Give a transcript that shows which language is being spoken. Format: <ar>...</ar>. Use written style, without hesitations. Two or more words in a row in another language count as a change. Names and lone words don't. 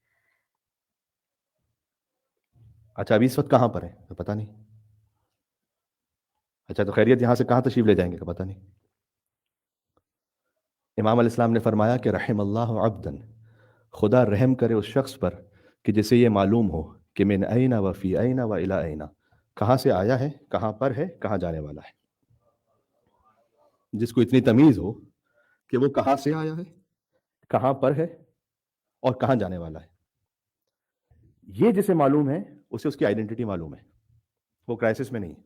<ur>اچھا ابھی اس وقت کہاں پر ہیں؟ پتہ نہیں. اچھا تو خیریت یہاں سے کہاں تشریف لے جائیں گے؟ کہ پتہ نہیں. امام علیہ السلام نے فرمایا کہ</ur> <ar>رحم اللہ عبدن،</ar> <ur>خدا رحم کرے اس شخص پر کہ جسے یہ معلوم ہو کہ</ur> <ar>من این و فی این و الی این،</ar> <ur>کہاں سے آیا ہے، کہاں پر ہے، کہاں جانے والا ہے. جس کو اتنی تمیز ہو کہ وہ کہاں سے آیا ہے، کہاں پر ہے اور کہاں جانے والا ہے. یہ جسے معلوم ہے اسے اس کی آئیڈینٹی معلوم ہے، وہ کرائسس میں نہیں ہے.</ur>